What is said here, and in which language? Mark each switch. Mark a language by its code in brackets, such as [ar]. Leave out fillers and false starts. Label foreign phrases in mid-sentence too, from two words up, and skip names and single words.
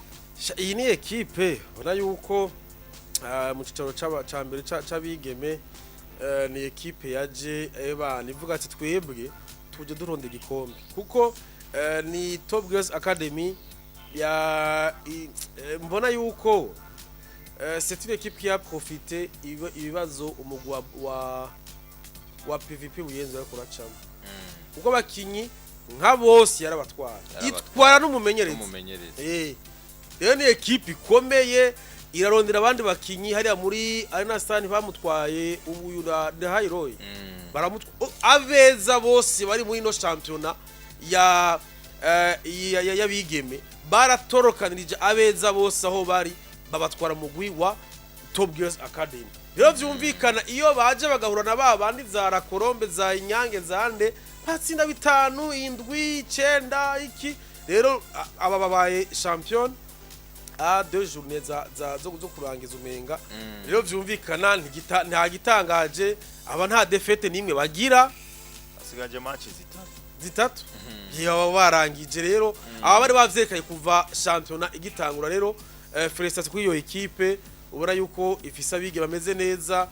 [rn] Iyi ni equipe ubona yuko mu cicaro ca mbere c'abigeme ni equipe yaje nivuga ati twebwe tuje duronda igikombe kuko ni Top Girls Academy ya mbona yuko [fr] c'est une équipe qui a profité [rn] ibibazo umugwa wa PVP Buyenzi ariko racamo kuko bakinyi nka bose yarabatwara itwara n'umumenyereza rero ni equipe ikomeye irarondera abandi bakinyi hariya muri Arena Stan bamutwaye ubu na Hairoy abeza bose bari muri no championnat ya bigeme baratorokanirije abeza bose aho bari babatwara mugwi wa Top Girls Academy. Rero vyumvikana iyo baje bagahura na babandi za Rakorombe za Inyange zande batsinda 5 7 9 iki rero aba babaye champion a 2 journées zo kurangiza umenga rero vyumvikana nta gitangaje aba nta defete nimwe bagira asigaje match zitatu yaba barangije rero aba bari bavyekaye kuva championnat igitangura rero Felicitation kuri iyo equipe ubura yuko ifisa abige bameze neza